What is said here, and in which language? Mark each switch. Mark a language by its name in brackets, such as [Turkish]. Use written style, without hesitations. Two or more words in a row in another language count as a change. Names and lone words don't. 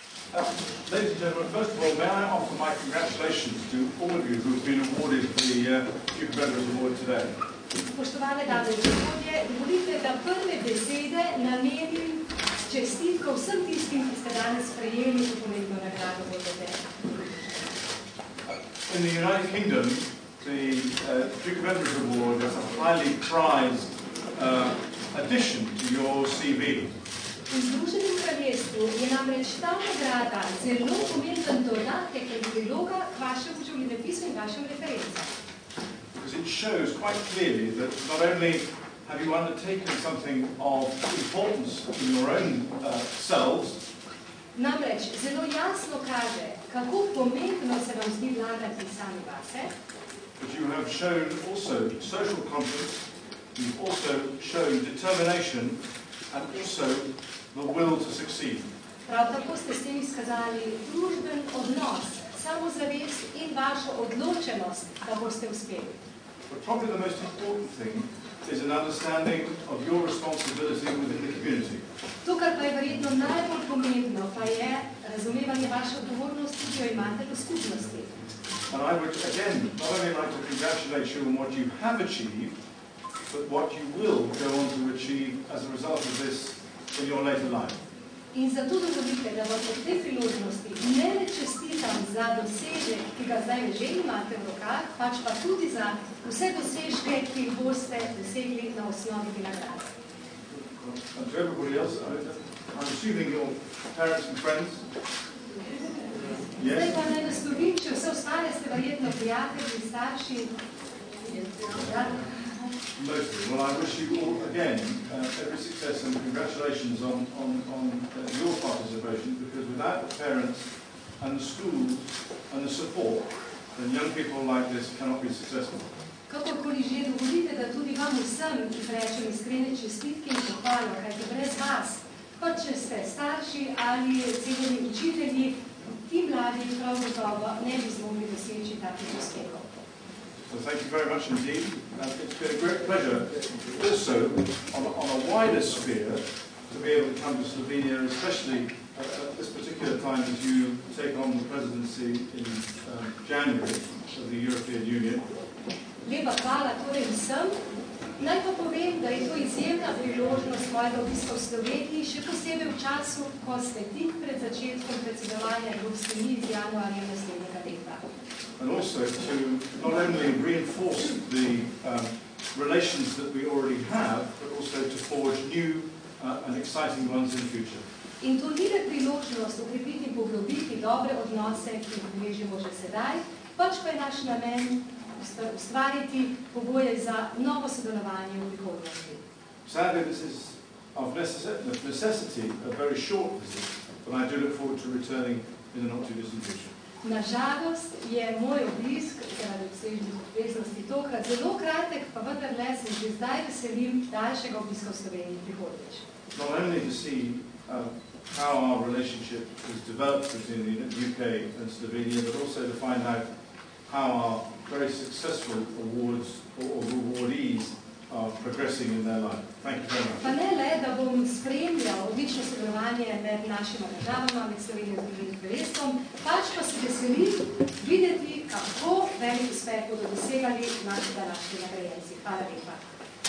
[English] Ladies and gentlemen, first of all, may I offer my congratulations to all of you who have been awarded the Duke of Edinburgh's Award today. [Slovenian] Spoštovane dame in gospodje, dovolite, da prve besede namenim čestitko vsem tistim, ki ste danes prejeli to pomembno nagrado vojvode. [English] In the United Kingdom, the Duke of Edinburgh's Award is a highly prized addition to your CV. [Slovenian] V Združenem kraljestvu je namreč ta nagrada zelo pomemben dodatek in priloga k vašemu življenjepisu in vašim referencam. [English] Because it shows quite clearly that not only have you undertaken something of importance in your own selves, [Slovenian] namreč zelo jasno kaže, kako pomembno se vam zdi vladati sami vase, [English] but you have shown also social conscience, you've also shown determination and also the will to succeed. [Slovenian] Prav tako ste s tem izkazali družben odnos, samozavest in vašo odločenost, da boste uspeli. [English] But probably the most important thing is an understanding of your responsibility within the community. [Slovenian] To, kar pa je verjetno najbolj pomembno, pa je razumevanje vaše odgovornosti, ki jo imate v skupnosti. [English] And I would again not only like to congratulate you on what you have achieved, but what you will go on to achieve as a result of this in your later life. [Slovenian] In zato dovolite, da vam ob tej priložnosti ne le čestitam za dosežek, ki ga zdaj že imate v rokah, pač pa tudi za vse dosežke, ki jih boste dosegli na osnovi te nagrade. [English] And to everybody else, I'm assuming your parents and friends. [Slovenian] Zdaj pa naj naslovim, če vse ostale ste verjetno prijatelji, starši. [English] Mostly. Well, I wish you all, again, every success and congratulations on your participation, because without the parents and the schools and the support, then young people like this cannot be successful. [Slovenian] Kakorkoli že, dovolite, da tudi vam vsem izrečem iskrene čestitke in pohvalo, kajti brez vas, pa če ste starši ali cenjeni učitelji, ti mladi prav gotovo ne bi zmogli doseči takih uspehov. [English] So thank you very much indeed. It's been a great pleasure also on a wider sphere to be able to come to Slovenia, especially at this particular time as you take on the presidency in January of the European Union. [Slovenian] Lepa hvala torej vsem. Naj pa povem, da je to izjemna priložnost mojega obiska v Sloveniji, še posebej v času, ko ste tik pred začetkom predsedovanja Evropske unije z januarja naslednjega leta. [English] And also to not only reinforce the relations that we already have, but also to forge new and exciting ones in the future. [Slovenian] In to ni le priložnost okrepiti in poglobiti dobre odnose, ki jih beležimo že sedaj, pač pa je naš namen ustvariti pogoje za novo sodelovanje v prihodnosti. [English] Sadly, this is of necessity a very short visit, but I do look forward to returning in the not too distant future. [Slovenian] Nažalost je moj obisk zaradi obsežnih obveznosti tokrat zelo kratek, pa vendarle se že zdaj veselim daljšega obiska v Sloveniji prihodnjič. [English] Not only to see how our relationship has developed between the UK and Slovenia, but also to find out how our very successful awards or awardees are progressing in their life. Thank you very much. [Slovenian] Pa ne le, da bom spremljal odlično sodelovanje med našima državama, med Slovenijo in Združenim kraljestvom, pač pa se veselim videti, kako velik uspeh bodo dosegali naši današnji nagrajenci. Hvala lepa.